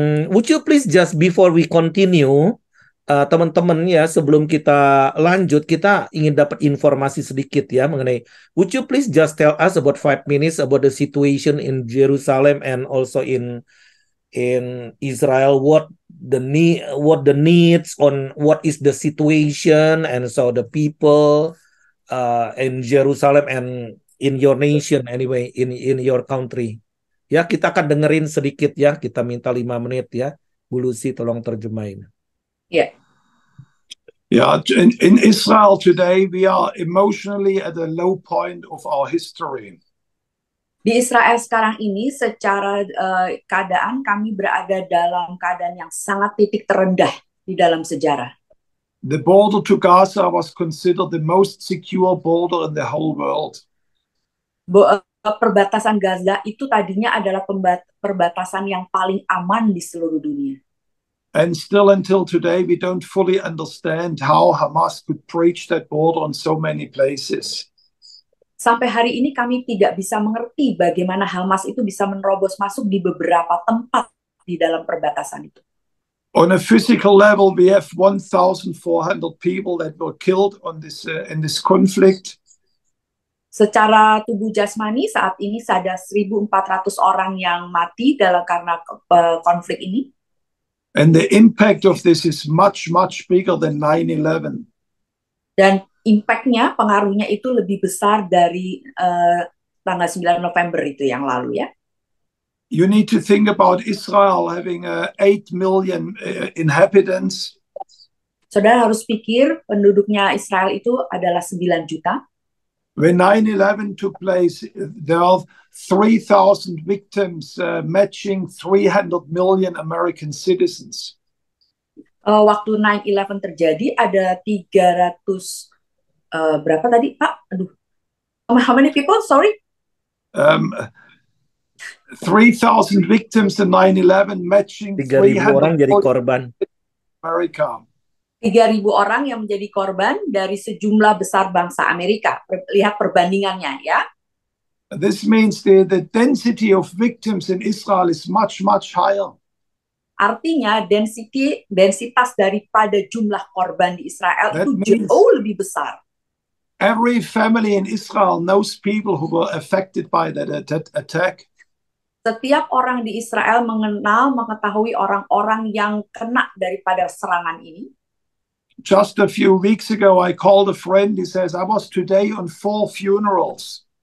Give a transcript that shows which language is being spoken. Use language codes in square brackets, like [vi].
[en] Would you please, just before we continue, [id] teman-teman ya, sebelum kita lanjut, kita ingin dapat informasi sedikit ya mengenai, [en] would you please just tell us about 5 minutes about the situation in Jerusalem and also in Israel, what the needs on what is the situation, and so the people in Jerusalem and in your nation anyway, in your country. [id] Ya, kita akan dengerin sedikit ya, kita minta 5 menit ya. Bu Lucy tolong terjemahin. Yeah. [en] Yeah, in Israel today we are emotionally at a low point of our history. [id] Di Israel sekarang ini secara keadaan kami berada dalam keadaan yang sangat titik terendah di dalam sejarah. [en] The border to Gaza was considered the most secure border in the whole world. [id] Perbatasan Gaza itu tadinya adalah perbatasan yang paling aman di seluruh dunia. [en] And still until today we don't fully understand how Hamas could breach that border in so many places. [id] Sampai hari ini kami tidak bisa mengerti bagaimana Hamas itu bisa menerobos masuk di beberapa tempat di dalam perbatasan itu. [en] On a physical level, we have 1,400 people that were killed on this in this conflict. [id] Secara tubuh jasmani saat ini ada 1.400 orang yang mati karena konflik ini. [en] And the impact of this is much, much bigger than 9/11. [id] Dan impact-nya, pengaruhnya itu lebih besar dari tanggal 9 November itu yang lalu ya. [en] You need to think about Israel having 8 million inhabitants. [id] Saudara harus pikir penduduknya Israel itu adalah 9 juta. [en] When 9/11 took place, there are 3,000 victims, matching 300 million American citizens. [id] Waktu 9/11 terjadi ada 300 berapa tadi Pak? [en] Aduh, how many people? Sorry. 3,000 victims in 9/11, matching [id] 3.000 orang 300 jadi korban. [en] America. [id] 3.000 orang yang menjadi korban dari sejumlah besar bangsa Amerika. Lihat perbandingannya ya. [en] This means the density of victims in Israel is much, much higher. [id] Artinya densitas daripada jumlah korban di Israel [en] That [id] itu jauh lebih besar. [en] Every family in Israel knows people who were affected by that attack. [id] Setiap orang di Israel mengetahui orang-orang yang kena daripada serangan ini. [en] Just a few weeks ago, I called a friend. He says, I was today on 4 funerals.